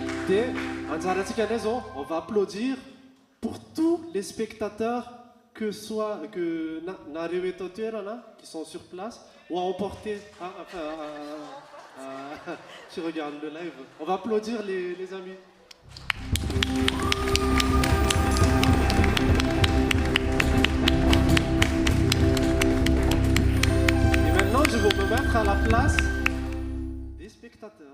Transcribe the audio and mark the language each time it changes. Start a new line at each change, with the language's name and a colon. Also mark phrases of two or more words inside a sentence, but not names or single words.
Malagasy: Dia, anjaratsika indray zao,
French: on va applaudir pour tous les spectateurs
Malagasy: nareo eto an-toerana,
French: qui sont sur place, ou à emporter, qui regardent le live. On va applaudir les amis. Et maintenant, je vais me mettre à la place des spectateurs.